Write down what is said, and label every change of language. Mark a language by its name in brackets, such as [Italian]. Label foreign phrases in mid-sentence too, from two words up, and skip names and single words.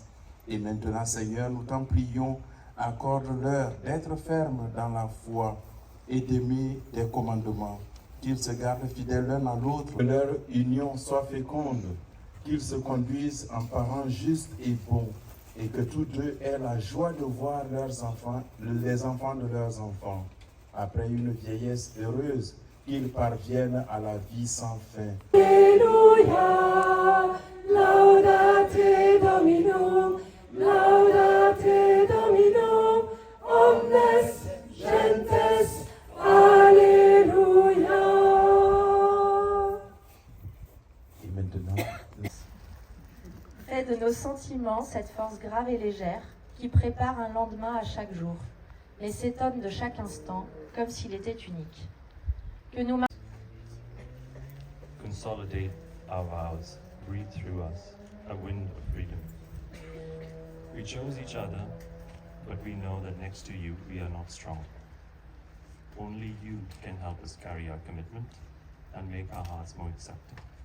[French] Et maintenant, Seigneur, nous t'en prions, accorde-leur d'être fermes dans la foi et d'aimer tes commandements, qu'ils se gardent fidèles l'un à l'autre, que leur union soit féconde, qu'ils se conduisent en parents justes et bons, et que tous deux aient la joie de voir leurs enfants, les enfants de leurs enfants, après une vieillesse heureuse, qu'ils parviennent à la vie sans fin. Alléluia, [Latin] laudate Dominum, laudate Dominum, omnes gentes, [French] Alléluia. Et maintenant, Fais de nos sentiments cette force grave et légère qui prépare un lendemain à chaque jour, mais s'étonne de chaque instant comme s'il était unique. Que nous [English] Consolidate our vows, breathe through us a wind of freedom. We chose each other, but we know that next to you we are not strong. Only you can help us carry our commitment and make our hearts more accepting.